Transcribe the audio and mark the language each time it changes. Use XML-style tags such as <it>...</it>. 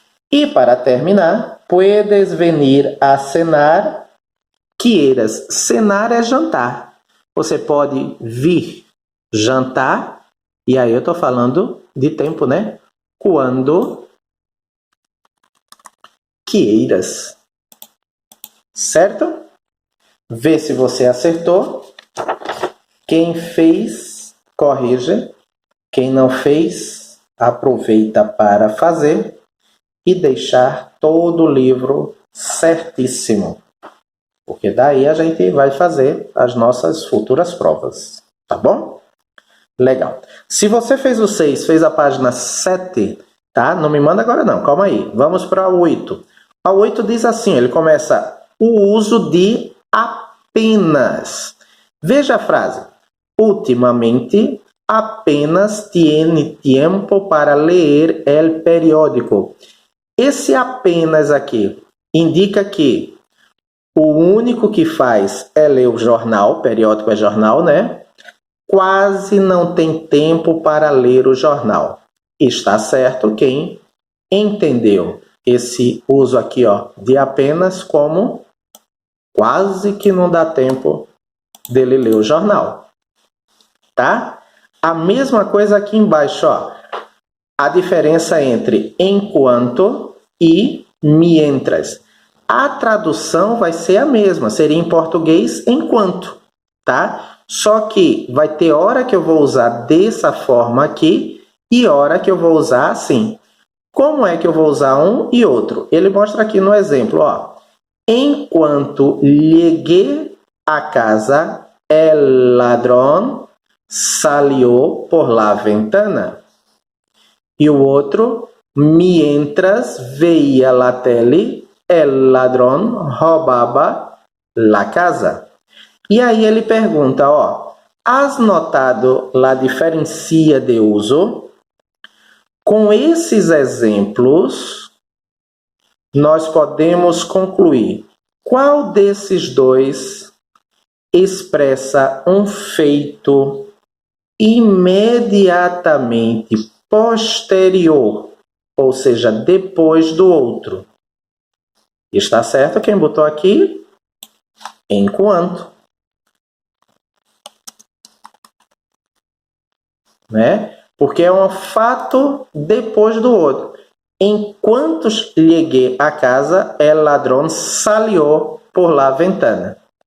<es>E para terminar, puedes venir a cenar, quieras.</es> <pt>Cenar é jantar. Você pode vir jantar, e aí eu estou falando de tempo, né? Quando queiras. Certo? Vê se você acertou. Quem fez, corrige. Quem não fez, aproveita para fazer e deixar todo o livro certíssimo. Porque daí a gente vai fazer as nossas futuras provas, tá bom? Legal. Se você fez o 6, fez a página 7, tá? Não me manda agora não, calma aí. Vamos para o 8. A 8 diz assim, ele começa o uso de apenas. Veja a frase.</pt> <es>Ultimamente, apenas tiene tiempo para leer el periódico.</es> <pt>Esse apenas aqui indica que o único que faz é ler o jornal, periódico é jornal, né? Quase não tem tempo para ler o jornal. Está certo quem entendeu esse uso aqui, ó, de apenas como quase que não dá tempo dele ler o jornal, tá? A mesma coisa aqui embaixo, ó. A diferença entre enquanto e mientras. A tradução vai ser a mesma, seria em português enquanto, tá? Só que vai ter hora que eu vou usar dessa forma aqui e hora que eu vou usar assim. Como é que eu vou usar um e outro? Ele mostra aqui no exemplo, ó.</pt> <es>Enquanto llegué a casa, el ladrón salió por la ventana.</es> <pt>E o outro,</pt> <es>mientras veía la tele, el ladrón</es> <pt>roubaba</pt> <es>la casa.</es> <pt>E aí ele pergunta,</pt> <es>ó, has notado la diferencia de uso?</es> <pt>Com esses exemplos, nós podemos concluir qual desses dois expressa um feito imediatamente posterior, ou seja, depois do outro. Está certo quem botou aqui? Enquanto. Né? Porque é um fato depois do outro.</pt> <es>Enquanto llegué a casa, el ladrón salió por la ventana.</es>